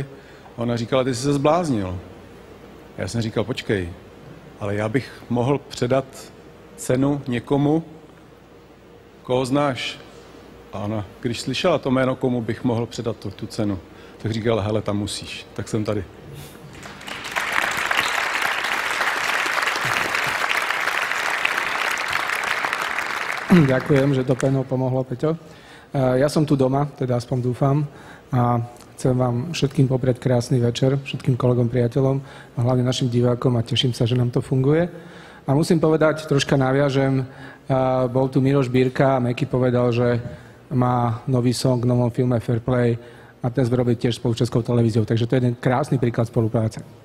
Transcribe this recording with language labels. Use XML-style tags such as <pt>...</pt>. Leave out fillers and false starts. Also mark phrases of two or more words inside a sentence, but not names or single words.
<cs>A ona říkala, ty jsi se zbláznil. Já jsem říkal, počkej, ale já bych mohl předat cenu někomu, koho znáš. A ona, když slyšela to jméno, komu bych mohl předat tu cenu, tak říkala, hele, tam musíš. Tak jsem tady.</cs> <sk>Ďakujem, že to penou pomohlo, Peťo. Ja som tu doma, teda aspoň dúfam, a chcem vám všetkým popriať krásny večer, všetkým kolegom, priateľom a hlavne našim divákom a teším sa, že nám to funguje. A musím povedať, troška naviažem, bol tu Miroš Bírka a Meky povedal, že má nový song v novom filme Fair Play a ten sme robili tiež spolu s Českou televíziou, takže to je jeden krásny príklad spolupráce.</sk>